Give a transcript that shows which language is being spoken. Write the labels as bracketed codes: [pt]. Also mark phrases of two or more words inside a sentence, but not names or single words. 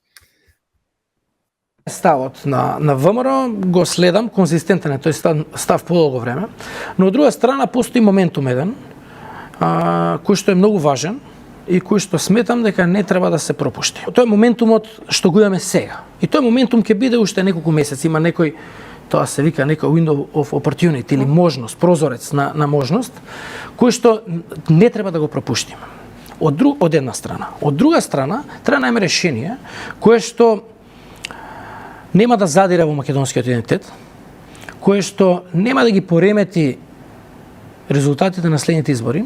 [mk] Ставот на ВМРО го следам, конзистентен е тој став подолго време, но од друга страна постои моментум еден, кој што е многу важен и кој што сметам дека не треба да се пропушти. Тој е моментумот што го имаме сега. И тој моментум ќе биде уште неколку месеци, има некои Тоа се вика нека [en] window of opportunity [mk] или можност, прозорец на можност, кој што не треба да го пропуштиме. Од една страна. Од друга страна, треба да најме решение кое што нема да задире во македонскиот идентитет, кое што нема да ги поремети резултатите на следните избори.